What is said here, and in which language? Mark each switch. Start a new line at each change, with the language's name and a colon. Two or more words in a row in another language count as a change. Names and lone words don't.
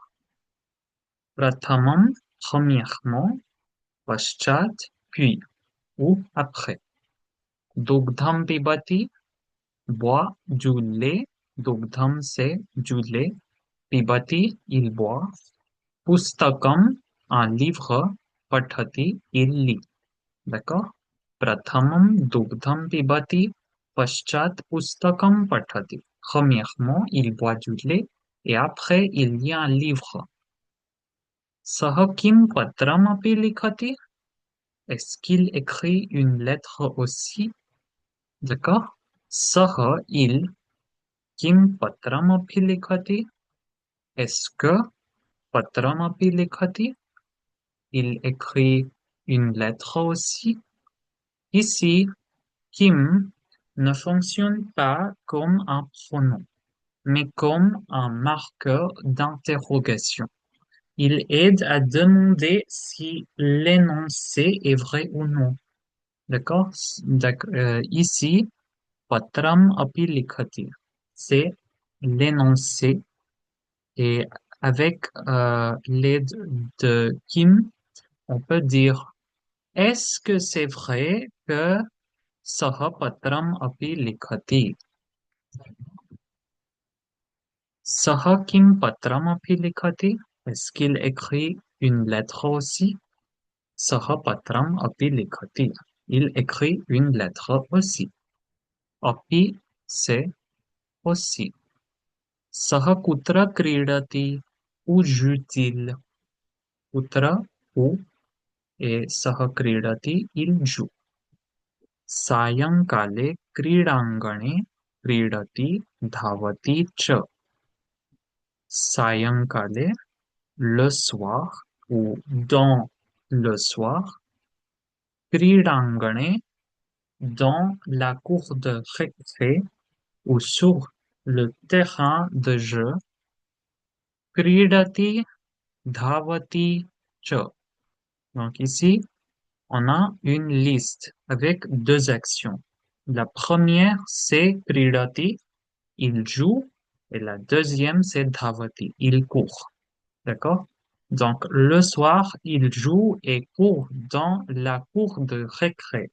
French: Prathamam, premièrement, paschat, puis, ou après.
Sanskrit: दुग्धं पिबति,
French: boit du lait. Dugdham, c'est du lait. Pibati, il boit. Pustakam, un livre. Pathati, il lit. D'accord?
Sanskrit: प्रथमं दुग्धं पिबति पश्चात् पुस्तकं पठति.
French: Premièrement, il boit du lait et après, il lit un livre.
Sanskrit: सः किं पत्रम् अपि लिखति?
French: Est-ce qu'il écrit une lettre aussi? D'accord?
Sanskrit: सः il किं पत्रमपि लिखति?
French: Est-ce que
Sanskrit: पत्रमपि लिखति?
French: Il écrit une lettre aussi. Ici, Kim ne fonctionne pas comme un pronom, mais comme un marqueur d'interrogation. Il aide à demander si l'énoncé est vrai ou non. D'accord? Ici,
Sanskrit: पत्रम् अपि लिखति.
French: C'est l'énoncé et avec l'aide de Kim, on peut dire est-ce que c'est vrai que
Sanskrit: सः पत्रम् अपि लिखति? सः किं पत्रम् अपि लिखति?
French: Est-ce qu'il écrit une lettre aussi?
Sanskrit: सः पत्रम् अपि लिखति.
French: Il écrit une lettre aussi. Api, c'est aussi.
Sanskrit: सः कुत्र क्रीडति?
French: Où joue-t-il? Kutra, où? Et
Sanskrit: सः क्रीडति,
French: il joue.
Sanskrit: सायंकाले क्रीडाङ्गणे क्रीडति धावति च. सायंकाले,
French: le soir ou dans le soir, क्रीडाङ्गणे, dans la cour de récré ou sur le terrain de jeu,
Sanskrit: क्रीडति धावति च.
French: Donc ici, on a une liste avec deux actions. La première, c'est क्रीडति, il joue, et la deuxième, c'est dhavati, il court. D'accord? Donc, le soir, il joue et court dans la cour de récré.